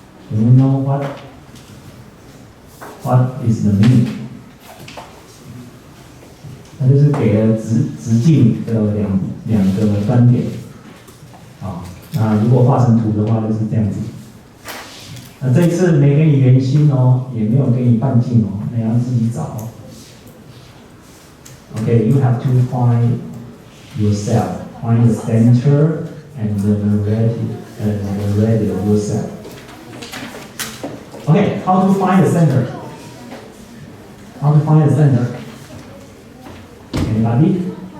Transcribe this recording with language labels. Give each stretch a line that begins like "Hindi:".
English: Do you know what is the meaning?
Chinese: 它就是给了直径的两个端点，那如果画成图的话就是这样子。那这一次没给你圆心哦，也没有给你半径哦，那要自己找哦。
English: Okay, you have to find yourself, find the center and the radius yourself. Okay, how to find the center? How to find the center? Anybody?